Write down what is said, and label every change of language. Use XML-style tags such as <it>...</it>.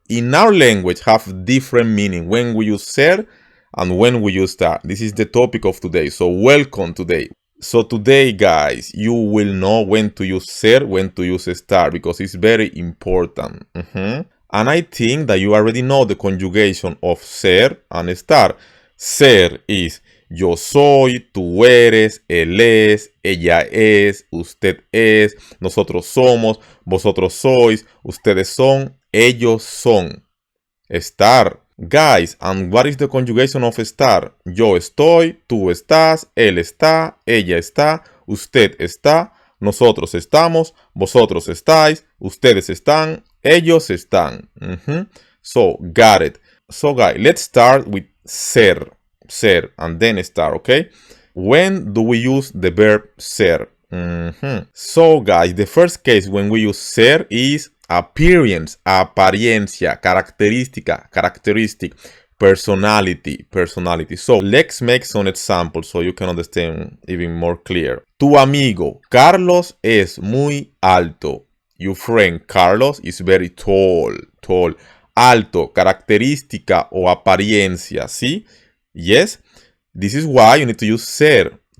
<en>In our language, have different meaning when we use ser and when we use estar. This is the topic of today. So welcome today. So today, guys, you will know when to use ser, when to use estar, because it's very important. And I think that you already know the conjugation of ser and estar.</en> <es>Ser is yo soy, tú eres, él es, ella es, usted es, nosotros somos, vosotros sois, ustedes son, ellos son. Estar.</es> <en>Guys, and what is the conjugation of estar?</en> <es>Yo estoy, tú estás, él está, ella está, usted está, nosotros estamos, vosotros estáis, ustedes están, ellos están.</es> <en>So, got it. So, guys, let's start with ser, and then estar, okay? When do we use the verb ser? So, guys, the first case when we use ser is appearance, apariencia, característica, characteristic, personality. So let's make some examples so you can understand even more clear.</en> <es>Tu amigo Carlos es muy alto.</es> <en>Your friend Carlos is very tall.</en> <es>Alto, característica o apariencia, ¿sí?</es> <en>Yes? This is why you need to use ser.</en>